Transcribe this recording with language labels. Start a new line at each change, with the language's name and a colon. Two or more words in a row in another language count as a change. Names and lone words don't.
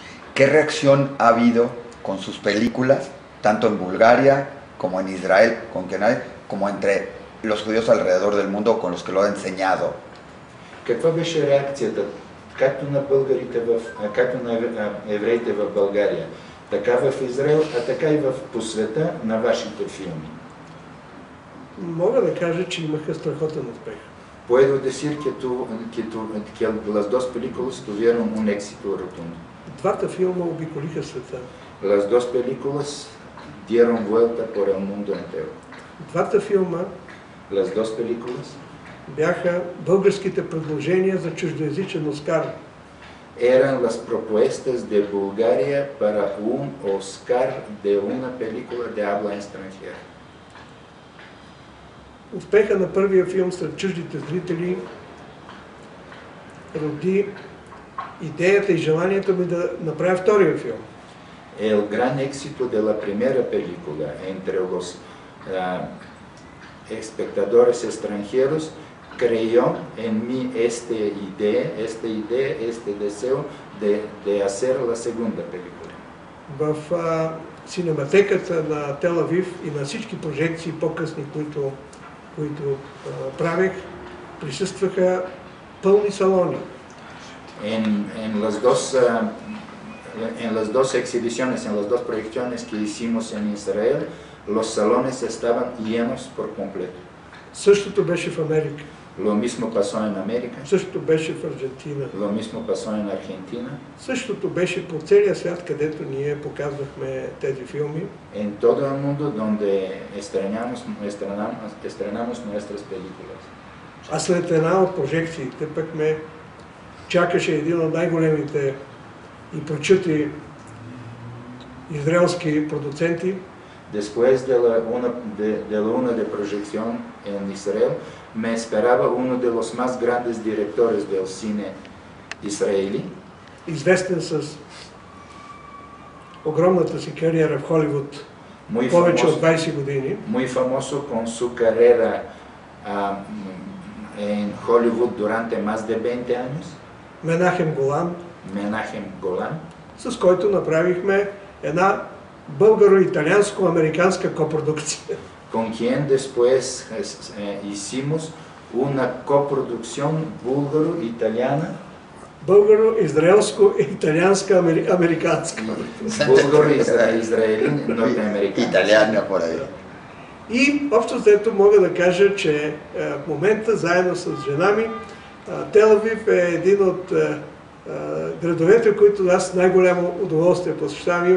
Spanish: ¿Qué reacción ha habido con sus películas, tanto en Bulgaria como en Israel, como entre los judíos alrededor del mundo con los que lo ha enseñado?
Bulgarian: Каква беше реакцията както на българите, както на евреите в България, така в Израел, а така и по света на вашите филми? Мога да кажа, че имаха страхотен успех.
Spanish: Puedo decir que las dos películas tuvieron un éxito rotundo.
Bulgarian: Двата филма обиколиха света.
Spanish: Las dos películas dieron vuelta por el mundo entero.
Bulgarian: Двата филма
Spanish: Las dos películas
Bulgarian: бяха българските предложения за чуждоязичен Оскар.
Spanish: Eran las propuestas de Bulgaria para un Oscar de una película de habla extranjera.
Bulgarian: Успеха на първия филм сред чуждите зрители роди идеята и желанието ми да направя втория филм.
Spanish: El gran éxito de la primera película entre los espectadores extranjeros creó en mí esta idea, este deseo de hacer la segunda película.
Bulgarian: В синематеката на Тел Авив и на всички прожекции по-късни, които правех, присъстваха пълни салони.
Spanish: En las dos exhibiciones, en las dos proyecciones que hicimos en Israel, los salones estaban llenos por completo.
Bulgarian: Същото беше в Америка.
Spanish: Lo mismo pasó en América.
Bulgarian: Същото беше в Аржентина.
Spanish: Lo mismo pasó en Argentina.
Bulgarian: Същото беше по целия свят, където ние показвахме тези филми.
Spanish: En todo el mundo donde estrenamos nuestras películas.
Bulgarian: А след една от прожекциите пък ме чакаше един от най-големите и прочути израелски продуценти.
Spanish: Después de la una de proyección en Israel, me esperaba uno de los más grandes directores del cine israelí.
Bulgarian: Известен с огромната си кариера в Холивуд повече от 20 години.
Spanish: Muy famoso con su carrera en Hollywood durante más de 20 años.
Bulgarian: Менахем Голан, с който направихме една българо-италианско-американска копродукция.
Spanish: Con quien después hicimos una coproducción búlgaro-italiana.
Bulgarian: Българо-израелско-италианска-американска.
Spanish: Búlgaro-israelí-norteamericana. Italiana por ahí.
Bulgarian: И общо взето мога да кажа, че в момента заедно с жена ми Тел Авив е един от градовете, които аз най-голямо удоволствие посещавам.